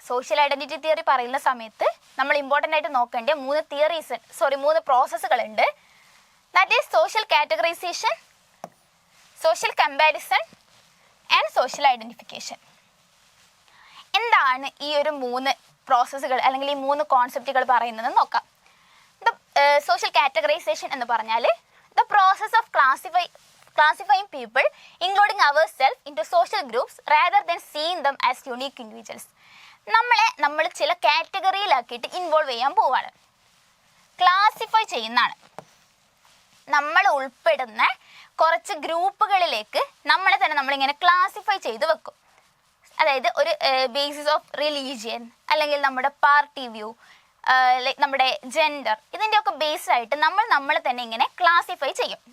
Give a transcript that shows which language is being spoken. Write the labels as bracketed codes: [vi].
[ml] Social identity theory പറയുന്ന സമയത്ത് നമ്മൾ ഇമ്പോർട്ടൻ്റ് ആയിട്ട് നോക്കേണ്ട 3 പ്രോസസ്സുകളുണ്ട്. [en] That is social categorisation, social comparison and social identification. [ml] എന്താണ് ഈ ഒരു 3 പ്രോസസ്സുകൾ അല്ലെങ്കിൽ ഈ 3 കോൺസെപ്റ്റുകൾ പറയുന്നത് നോക്കാം. [en] social categorisation [ml] എന്ന് പറഞ്ഞാൽ [en] The process of classifying people including ourselves into social groups rather than seeing them as unique individuals. [ml] നമ്മൾ ചില കാറ്റഗറിയിലാക്കിയിട്ട് ഇൻവോൾവ് ചെയ്യാൻ പോവാണ്. ക്ലാസിഫൈ ചെയ്യുന്നതാണ്. നമ്മൾ ഉൾപ്പെടുന്ന കുറച്ച് ഗ്രൂപ്പുകളിലേക്ക് നമ്മളെ തന്നെ നമ്മളിങ്ങനെ ക്ലാസിഫൈ ചെയ്ത് വെക്കും. അതായത് ഒരു ബേസിസ് ഓഫ് റിലീജിയൻ അല്ലെങ്കിൽ നമ്മുടെ പാർട്ടി വ്യൂ, നമ്മുടെ ജെൻഡർ, ഇതിൻ്റെയൊക്കെ ബേസ്ഡായിട്ട് നമ്മളെ തന്നെ ഇങ്ങനെ ക്ലാസിഫൈ ചെയ്യും.